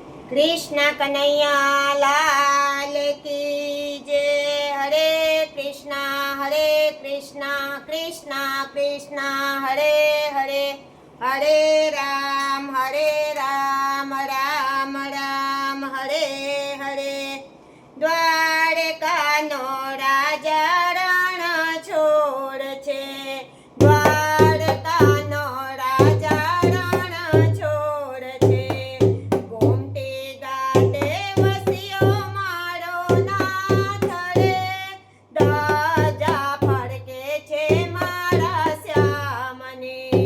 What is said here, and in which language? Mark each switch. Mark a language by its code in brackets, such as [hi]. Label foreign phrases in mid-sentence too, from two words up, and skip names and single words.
[hi] कृष्ण कन्हैया लाल की जय। हरे कृष्णा कृष्णा कृष्णा हरे हरे, हरे राम राम राम हरे हरे। [gu] દ્વારકાનો રાજા રણ છોડ છે, દ્વારકાનો રાજા રણ છોડ છે। ગોમતી ઘાટે વસ્યો મારો નાથ રે, ધજા ફરકે છે મારા શ્યામની।